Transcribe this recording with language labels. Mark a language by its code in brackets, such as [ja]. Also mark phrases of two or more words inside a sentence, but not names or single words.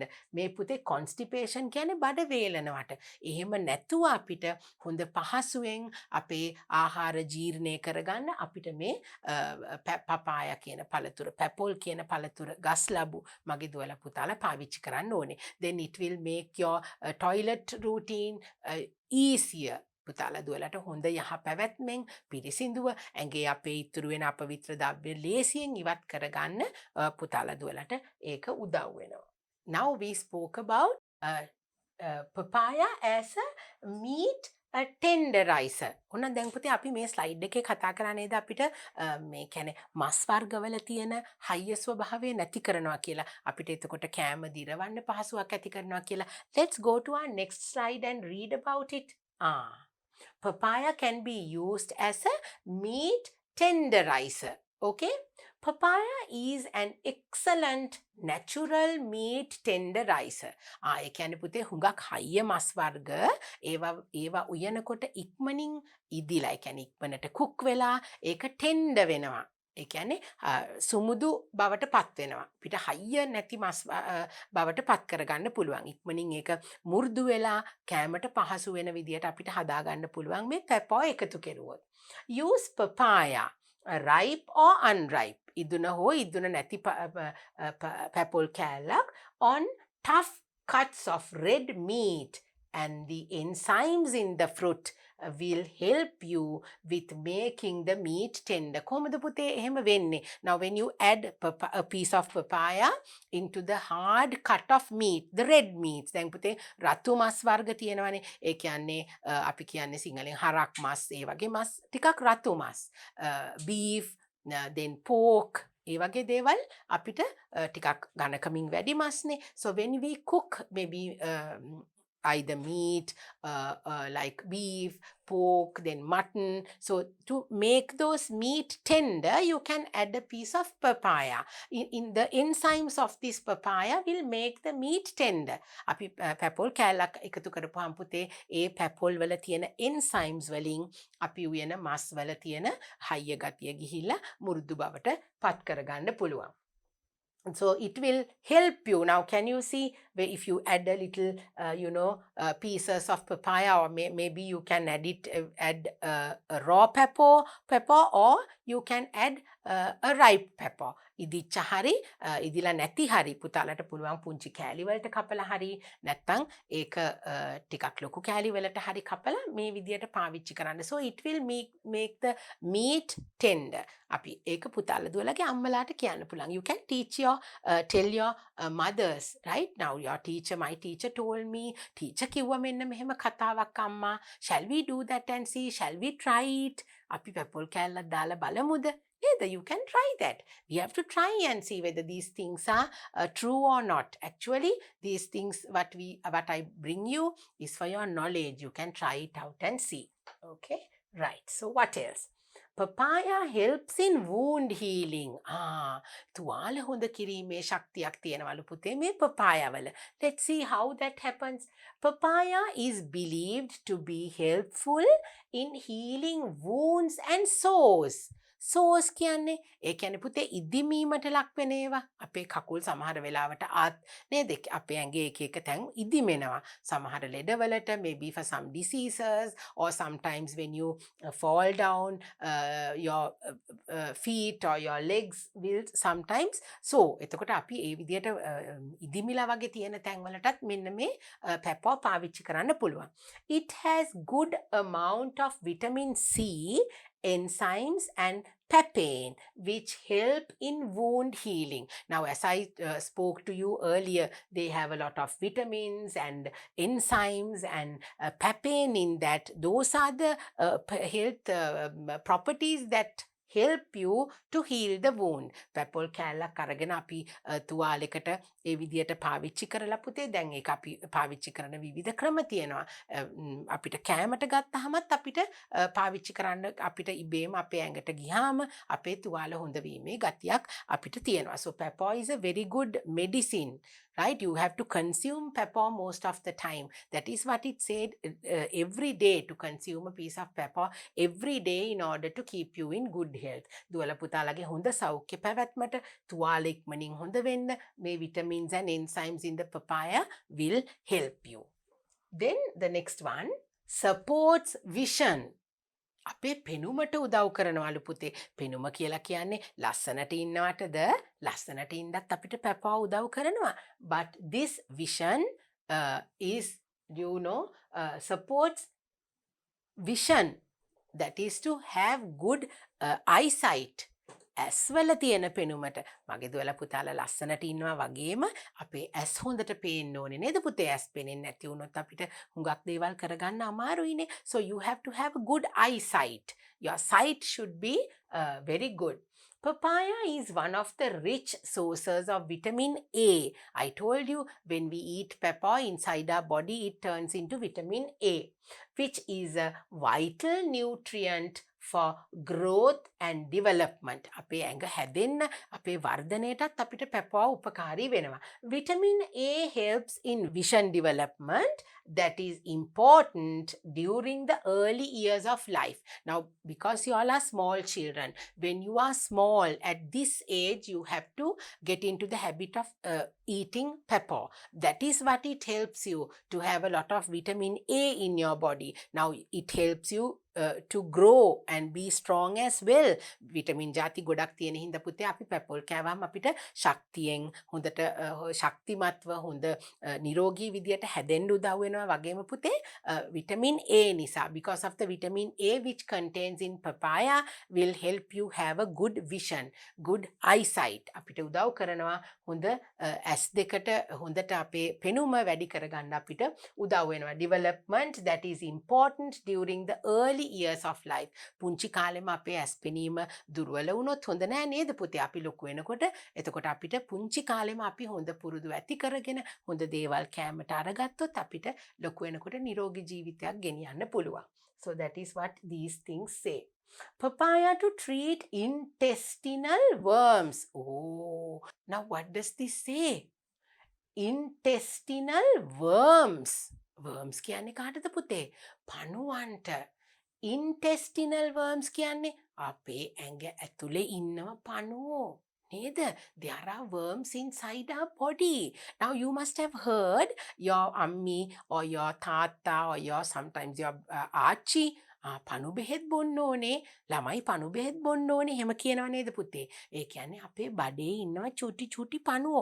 [si] මේ පුතේ constipation කියන්නේ බඩ වේලනවට. එහෙම නැතුව අපිට හොඳ පහසුවෙන් අපේ ආහාර ජීර්ණය කරගන්න අපිට මේ පපායා කියන පළතුර, පැපොල් කියන පළතුර ගස් ලැබු මගේ දුවලා පුතාලා පාවිච්චි කරන්න ඕනේ. [en] Then it will make your toilet routine easier. [si] පුතාලා දුවලට හොඳ යහ පැවැත්මෙන් පිරිසිදුව ඇඟේ අපේ ඉතුරු වෙන අපවිත්‍ර ද්‍රව්‍ය ලේසියෙන් ඉවත් කරගන්න පුතාලා දුවලට ඒක උදව් වෙනවා. [en] Now we spoke about papaya as a meat tenderizer. [si] ඔන්න දැන් පුතේ අපි මේ ස්ලයිඩ් එකේ කතා කරා නේද අපිට මේ කියන්නේ මස් වර්ගවල තියෙන හයිය ස්වභාවය නැති කරනවා කියලා. අපිට එතකොට කෑම දිරවන්න පහසුවක් ඇති කරනවා කියලා. [en] Let's go to our next slide and read about it. Papaya can be used as a meat tenderizer. Okay? Papaya is an excellent natural meat tenderizer. [si] ඒ කියන්නේ පුතේ හුඟක් හයිය මස් වර්ග ඒවා උයනකොට ඉක්මනින් ඉදිලා ඒ කියන්නේ ඉක්මනට කුක් වෙලා ඒක ටෙන්ඩර් වෙනවා. ඒ කියන්නේ සුමුදු බවට පත් වෙනවා. අපිට හයිය නැති මස් බවට පත් කරගන්න පුළුවන්. ඉක්මනින් ඒක මු르දු වෙලා කෑමට පහසු වෙන විදියට අපිට හදා ගන්න පුළුවන් මේ පැපොය එකතු කෙරුවොත්. [en] Use papaya ripe or unripe. [si] ඉදුන හෝ ඉදුන නැති පැපොල් කෑල්ලක් [en] on tough cuts of red meat, and the enzymes in the fruit will help you with making the meat tender. [si] කොහොමද පුතේ එහෙම වෙන්නේ? [en] Now when you add a piece of papaya into the hard cut of meat, the red meats, [si] දැන් පුතේ රතු මස් වර්ග තියෙනවානේ. ඒ කියන්නේ අපි කියන්නේ සිංහලෙන් හරක් මස්, ඒ වගේ මස් ටිකක් රතු මස්. [en] beef, then pork, [si] ඒ වගේ දේවල් අපිට ටිකක් ඝනකමින් වැඩි මස්නේ. [en] So when we cook maybe either meat, like beef, pork, then mutton. So to make those meat tender, you can add a piece of papaya. In the enzymes of this papaya will make the meat tender. [si] අපි පැපොල් කෑල්ලක් එකතු කරපුවාම පුතේ ඒ පැපොල් වල තියෙන enzymes වලින් අපි උයන මස් වල තියෙන හයිය ගතිය ගිහිල්ලා මුරුදු බවට පත් කරගන්න පුළුවන්. [en] So it will help you. Now, can you see where if you add a little, pieces of papaya, or maybe you can add a raw pepper, or you can add a ripe pepper. [si] ඉදිච්ච හරි ඉදිලා නැති හරි පුතාලට පුළුවන් පුංචි කෑලි වලට කපලා හරි නැත්නම් ඒක ටිකක් ලොකු කෑලි වලට හරි කපලා මේ විදියට පාවිච්චි කරන්න. [en] So it will make the meat tender. [si] අපි ඒක පුතාලා දුවලගේ අම්මලාට කියන්න පුළුවන්. [en] You can tell your mothers, right? Now my teacher told me, [si] teacher කිව්වා මෙන්න මෙහෙම කතාවක් අම්මා. [en] Shall we do that and see? Shall we try it? [si] අපි පැපොල් කෑල්ලක් දාලා බලමුද? [en] Either you can try that. We have to try and see whether these things are true or not. Actually, these things what I bring you is for your knowledge. You can try it out and see. Okay, right. So what else? Papaya helps in wound healing. [si] තුවාල හොඳ කිරීමේ ශක්තියක් තියෙනවලු පුතේ මේ papaya වල. [en] Let's see how that happens. Papaya is believed to be helpful in healing wounds and sores. [si] සෝස් කියන්නේ ඒ කියන්නේ පුතේ ඉදිමීමට ලක් වෙන ඒවා. අපේ කකුල් සමහර වෙලාවට නේද අපේ ඇඟේ එක එක තැන් ඉදිමෙනවා. සමහර ලෙඩවලට, [en] maybe for some diseases, or sometimes when you fall down, your feet or your legs will sometimes. [si] So එතකොට අපි ඒ විදියට ඉදිමිලා වගේ තියෙන තැන් වලටත් මෙන්න මේ pepper පාවිච්චි කරන්න පුළුවන්. [en] It has good amount of vitamin C, enzymes and papain, which help in wound healing. Now, as I spoke to you earlier, they have a lot of vitamins and enzymes and papain in that. Those are the health properties that help you to heal the wound. [si] පැපොල් කෑල්ලක් අරගෙන අපි තුවාලයකට ඒ විදියට පාවිච්චි කරලා පුතේ දැන් ඒක අපි පාවිච්චි කරන විවිධ ක්‍රම තියෙනවා. අපිට කෑමට ගත්තහමත් අපිට පාවිච්චි කරන්න අපිට ඉබේම අපේ ඇඟට ගියාම අපේ තුවාල හොඳ වීමේ ගතියක් අපිට තියෙනවා. [en] So pepper is a very good medicine, right? You have to consume pepper most of the time. That is what it said, every day to consume a piece of pepper every day in order to keep you in good health. [si] දුවල පුතාලගේ හොඳ සෞඛ්‍ය පැවැත්මට තුවාල ඉක්මනින් හොඳ වෙන්න මේ [en] vitamins and enzymes in the papaya will help you. Then the next one, supports vision. [si] අපේ පෙනුමට උදව් කරනවලු පුතේ. පෙනුම කියලා කියන්නේ ලස්සනට ඉන්නවටද ලස්සනට ඉන්නත් අපිට පැපා උදව් කරනවා. [en] But this vision is, supports vision. That is to have good eyesight. ඇස් වල තියෙන පෙනුමට මගේ දුවලා පුතාලා ලස්සනට ඉන්නවා වගේම අපේ ඇස් හොඳට පේන්න ඕනේ නේද පුතේ? ඇස් පේන්නේ නැති වුණොත් අපිට හුඟක් දේවල් කරගන්න අමාරුයිනේ. So you have to have a good eyesight. Your sight should be very good. Papaya is one of the rich sources of vitamin A. I told you when we eat pepper inside our body, it turns into vitamin A, which is a vital nutrient for growth and development. [si] අපේ ඇඟ හැදෙන්න අපේ වර්ධනයටත් අපිට පැපුවා උපකාරී වෙනවා. [en] Vitamin A helps in vision development that is important during the early years of life. Now, because you all are small children, when you are small at this age, you have to get into the habit of eating pepper. That is what it helps you to have a lot of vitamin A in your body. Now, it helps you to grow and be strong as well. [si] Vitamin ජාති ගොඩක් තියෙන හින්දා පුතේ අපි පැපොල් කෑවම අපිට ශක්තියෙන් හොඳට ශක්තිමත්ව හොඳ නිරෝගී විදියට හැදෙන්න උදව් වෙනවා වගේම පුතේ vitamin A නිසා, [en] because of the vitamin A which contains in papaya will help you have a good vision, good eyesight. [si] අපිට උදව් කරනවා හොඳ ඇස් දෙකට හොඳට අපේ පෙනුම වැඩි කරගන්න අපිට උදව් වෙනවා. [en] Development that is important during the early early years of life. [si] පුංචි කාලෙම අපේ ඇස් පෙනීම දුර්වල වුණොත් හොඳ නෑ නේද පුතේ? අපි ලොකු වෙනකොට එතකොට අපිට පුංචි කාලෙම අපි හොඳ පුරුදු ඇති කරගෙන හොඳ දේවල් කෑමට අරගත්තොත් අපිට ලොකු වෙනකොට නිරෝගී ජීවිතයක් ගෙනියන්න පුළුවන්. [en] So that is what these things say. Papaya to treat intestinal worms. Oh, now what does this say? Intestinal worms. Worms [si] කියන්නේ කාටද පුතේ? පණුවන්ට. [en] Intestinal worms [si] කියන්නේ අපේ ඇඟ ඇතුලේ ඉන්නව පණුවෝ. නේද? [en] There are worms inside our body. Now you must have heard your ammi or your tata or your sometimes your [si] ආච්චි පණු බෙහෙත් බොන්න ඕනේ. ළමයි පණු බෙහෙත් බොන්න ඕනේ. එහෙම කියනවා නේද පුතේ? ඒ කියන්නේ අපේ බඩේ ඉන්නවා චුටි පණුවෝ.